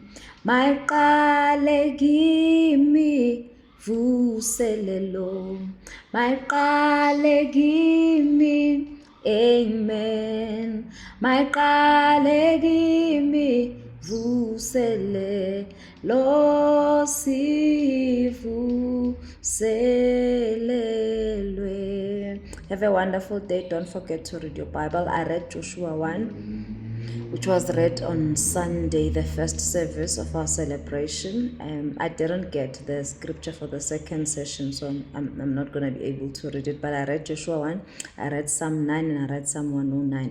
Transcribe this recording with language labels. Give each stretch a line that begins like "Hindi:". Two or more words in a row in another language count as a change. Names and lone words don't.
Zulu: Mayiqale kimi vuselelo mayiqale kimi. Amen. Mayiqale kimi vuselelo sivuselelwe.
English: Have a wonderful day. Don't forget to read your Bible. I read Joshua 1, which was read on Sunday, the first service of our celebration. I didn't get the scripture for the second session, so I'm not going to be able to read it, but I read Joshua 1, I read Psalm 9, and I read Psalm 109.